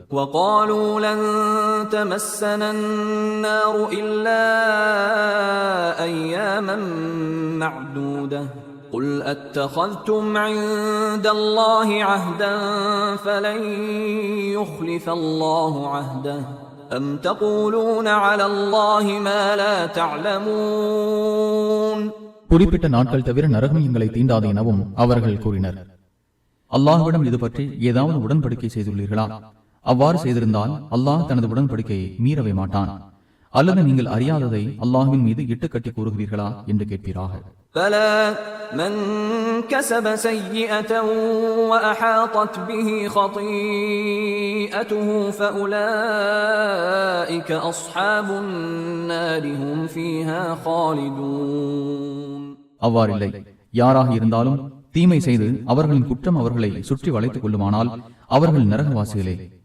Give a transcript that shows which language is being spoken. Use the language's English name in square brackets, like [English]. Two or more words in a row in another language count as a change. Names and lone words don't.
[Arabic] وقالوا لن تمسنا النار إلا أياما معدودة قل أتخذتم عند الله عهدا فلن يخلف الله عهده أم تقولون على الله ما لا تعلمون. [Tamil] குறிப்பிட்ட நாட்கள் தவிர நரகம் எங்களை தீண்டாது எனவும் அவர்கள் கூறினர். அல்லாஹ்விடம் இது பற்றி ஏதாவது உடன்படிக்கை செய்துள்ளீர்களா? அவ்வாறு செய்திருந்தால் அல்லாஹ் தனது உடன்படிக்கையை மீறவே மாட்டான். அல்லது நீங்கள் அறியாததை அல்லாஹ்வின் மீது இட்டு கட்டி கூறுகிறீர்களா என்று கேட்பீராக. [Arabic] بلى من كسب سيئة وأحاطت به خطيئته فأولئك أصحاب النار هم فيها خالدون. [Tamil] அவ்வாறில்லை, யாராக இருந்தாலும் தீமை செய்து அவர்களின் குற்றம் அவர்களை சுற்றி வளைத்துக் கொள்ளுமானால் அவர்கள் நரகவாசிகளே.